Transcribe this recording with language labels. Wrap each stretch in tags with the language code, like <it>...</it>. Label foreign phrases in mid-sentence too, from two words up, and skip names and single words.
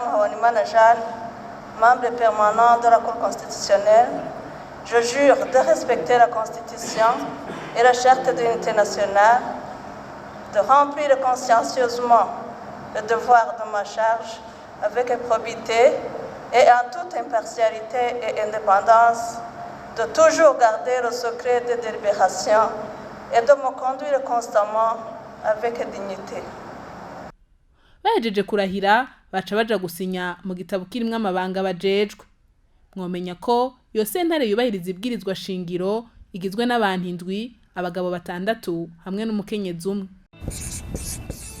<fr>Habonimana Jeanne, membre permanent de la Cour constitutionnelle, je jure de respecter la Constitution et la Charte de l'unité nationale, de remplir consciencieusement le devoir de ma charge avec probité et en toute impartialité et indépendance, de toujours garder le secret de délibération et de me conduire constamment avec dignité.</fr> <rn>Bahejeje kurahira baca baja gusinya mu gitabo kirimwe amabanga bajejwe. Mwomenya ko iyo sentare yubahiriza ibwirizwa shingiro igizwe n'abantu 7, abagabo 6 hamwe n'umukenyezi umwe.</rn>